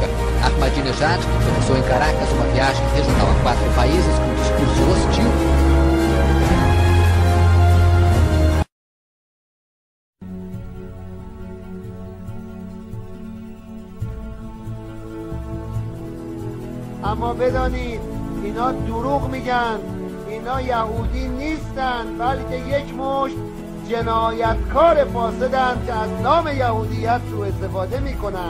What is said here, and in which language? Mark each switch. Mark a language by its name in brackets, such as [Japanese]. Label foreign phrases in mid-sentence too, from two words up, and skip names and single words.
[Portuguese] Ahmadinejad, que começou em Caracas uma viagem regional a 4 países com discurso hostil, [Persian] اما بدانید اینا دروغ میگن، اینا یهودی نیستن بلکه یک مشت جنایتکار فاسدن که از نام یهودیت سوء استفاده میکنن.